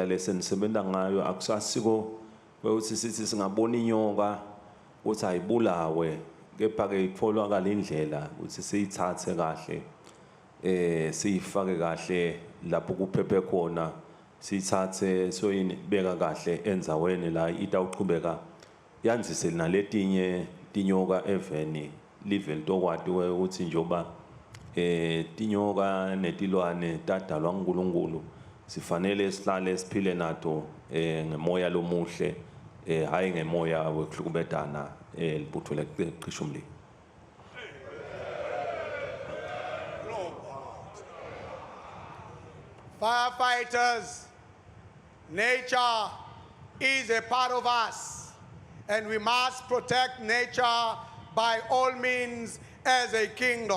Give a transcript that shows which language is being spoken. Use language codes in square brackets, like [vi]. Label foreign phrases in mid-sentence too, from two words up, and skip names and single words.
[ss] lesenisebenza ngayo akusasiko ukuthi sithi singabona inyoka uthi ayibulawe kepha ke itfolakala indlela ukuthi siyithathe kahle siyifake kahle lapho kuphephe khona siyithathe soyibeka kahle enzaweni la itawuqhubeka yanzise naletinye tinyoka eveni live litokwati ukuthi njoba tinyoka netilwane tadalwa nguNkulunkulu sifanele sihlale siphile nato ngemoya lomuhle hayi ngemoya wekuhlukubedana libutho lecisha umlilo. [en] Firefighters, nature is a part of us, and we must protect nature by all means as a kingdom.